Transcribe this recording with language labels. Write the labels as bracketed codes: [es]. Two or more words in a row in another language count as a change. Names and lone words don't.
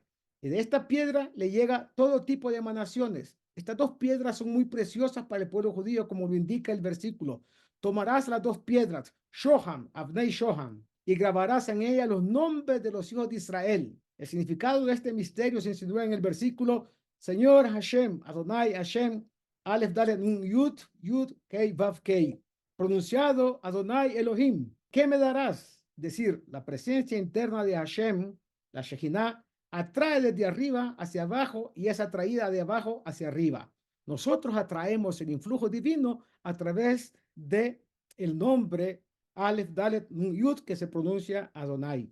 [es] Y de esta piedra le llega todo tipo de emanaciones. Estas dos piedras son muy preciosas para el pueblo judío, como lo indica el versículo. Tomarás las dos piedras, Shoham, [he] אבני שהם, [es] y grabarás en ella los nombres de los hijos de Israel. El significado de este misterio se insinúa en el versículo: Señor Hashem, [he] אדני השם, אלף דלת נון יוד, יוד קי ואו קי. [es] Pronunciado Adonai Elohim. ¿Qué me darás? Decir, la presencia interna de Hashem, la Shejinah, atrae desde arriba hacia abajo y es atraída de abajo hacia arriba. Nosotros atraemos el influjo divino a través de el nombre [he] אלף דלת נון יוד, [es] que se pronuncia Adonai.